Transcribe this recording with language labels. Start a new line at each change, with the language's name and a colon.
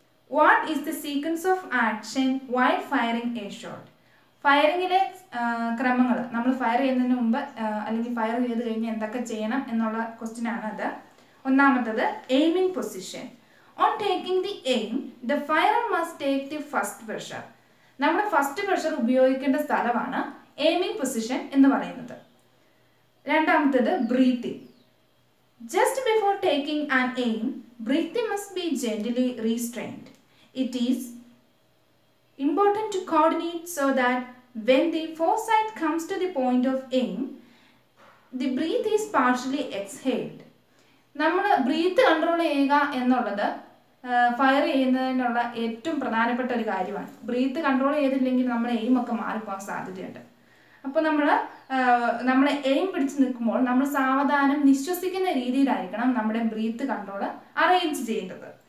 English: What is the sequence of action while firing a shot.
Malayalam: ഫയറിങ്ങിലെ ക്രമങ്ങൾ, നമ്മൾ fire ചെയ്യുന്നതിന് മുമ്പ് അല്ലെങ്കിൽ ഫയർ ചെയ്ത് കഴിഞ്ഞ് എന്തൊക്കെ ചെയ്യണം എന്നുള്ള ക്വസ്റ്റ്യൻ ആണ് അത്. ഒന്നാമത്തത് aiming position.
English: On taking the aim, the firer must take the first pressure.
Malayalam: നമ്മൾ ഫസ്റ്റ് പ്രഷർ ഉപയോഗിക്കേണ്ട സ്ഥലമാണ് എയിമിംഗ് പൊസിഷൻ എന്ന് പറയുന്നത്. രണ്ടാമത്തേത്
English: Breathing. Just before taking an aim, breathing must be gently restrained. It is important to coordinate so that when the foresight comes to the point of aim, the breath is partially exhaled.
Malayalam: നമ്മൾ breath control ചെയ്യുക എന്നുള്ളത് fire ചെയ്യുന്നതിനുള്ള ഏറ്റവും പ്രധാനപ്പെട്ട ഒരു കാര്യമാണ്. Breath control ചെയ്തില്ലെങ്കിൽ നമ്മുടെ എയിം ഒക്കെ മാറിപ്പോകാൻ സാധ്യതയുണ്ട്. അപ്പോൾ നമ്മൾ എയിം പിടിച്ച് നിൽക്കുമ്പോൾ നമ്മൾ സാവധാനം നിശ്വസിക്കുന്ന രീതിയിലായിരിക്കണം നമ്മുടെ ബ്രീത്ത് കൺട്രോൾ അറേഞ്ച് ചെയ്യേണ്ടത്.